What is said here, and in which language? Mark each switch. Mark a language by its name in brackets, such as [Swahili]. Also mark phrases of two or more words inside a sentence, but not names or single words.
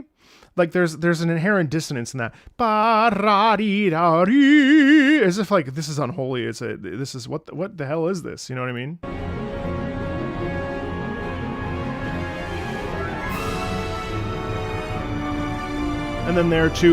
[English] Like there's an inherent dissonance in that. Ba-ra-dee-da-dee. As if like this is unholy. This is what the hell is this? You know what I mean? And then there too.